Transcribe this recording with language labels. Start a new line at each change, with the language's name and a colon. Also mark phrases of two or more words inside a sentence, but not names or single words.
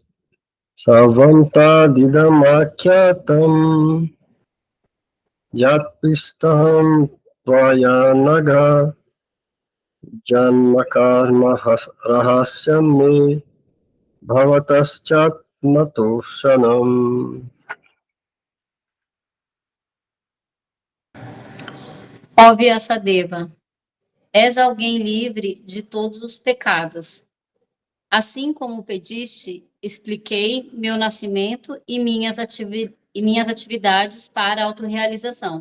Sanskrit: Savanta didamakyatam yatpistaham tvaya naga janma karma rahasyam me bhavataschat natoshanam.
Portuguese: Ó Vyasadeva, és alguém livre de todos os pecados. Assim como pediste, expliquei meu nascimento e minhas atividades para a autorrealização.